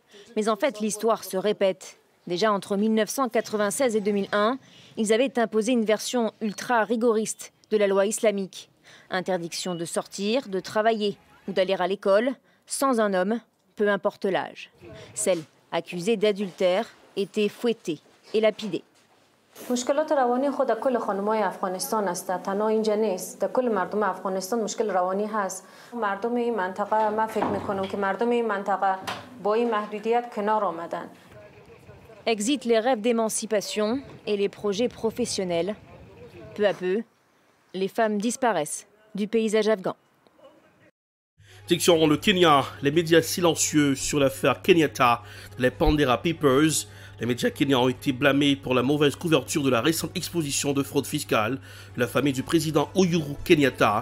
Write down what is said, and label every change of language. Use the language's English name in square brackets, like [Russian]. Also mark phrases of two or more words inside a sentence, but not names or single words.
[French] Mais en fait, l'histoire se répète. Déjà entre 1996 et 2001, ils avaient imposé une version ultra rigoriste de la loi islamique. Interdiction de sortir, de travailler ou d'aller à l'école sans un homme, peu importe l'âge. Celles accusées d'adultère étaient fouettées et lapidées. [Persian] مشکلات روانی خود کل خانم‌های افغانستان است. تنها اینجا نیست. در کل مردم افغانستان مشکل روانی هست. مردم این منطقه ما فکر می‌کنم که مردم این منطقه با این محدودیت کنار آمدن. [French] Exit les rêves d'émancipation et les projets professionnels. Peu à peu, les femmes disparaissent du paysage afghan. Direction le Kenya, les médias silencieux sur l'affaire Kenyatta, les Pandera Papers. Les médias kenyans ont été blâmés pour la mauvaise couverture de la récente exposition de fraude fiscale de la famille du président Uhuru Kenyatta.